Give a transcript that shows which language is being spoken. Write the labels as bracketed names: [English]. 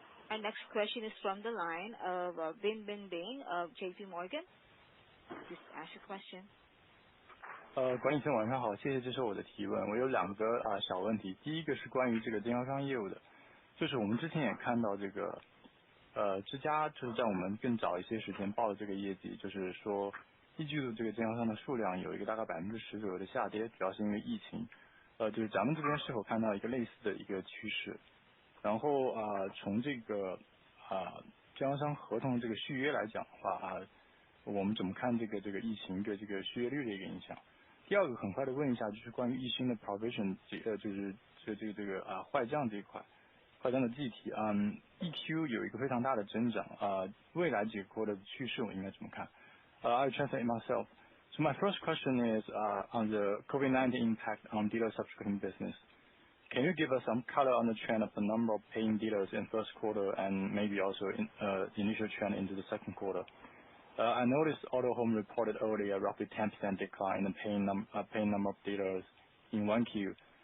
[English] Our next question is from the line of Bin of JP Morgan. Please ask your question. [Chinese] 管理层晚上好，谢谢接受我的提问。我有2个小问题，第一个是关于这个经销商业务的，就是我们之前也看到这个之家就是在我们更早一些时间报的这个业绩，就是说1季度这个经销商的数量有一个大概10%左右的下跌，主要是因为疫情。就是咱们这边是否看到一个类似的一个趋势？然后从这个经销商合同这个续约来讲的话我们怎么看这个疫情对这个续约率的一个影响？第二个很快的问一下，就是关于易鑫的 provision， 就是这个坏账这一块，坏账的计提EQ 有一个非常大的增长未来几个 quarter 的趋势我应该怎么看？ [English] I'll translate myself. So my first question is on the COVID-19 impact on dealer subscription business. Can you give us some color on the trend of the number of paying dealers in first quarter and maybe also in the initial trend into the second quarter? I noticed Autohome reported earlier roughly 10% decline in the paying number of dealers in 1Q.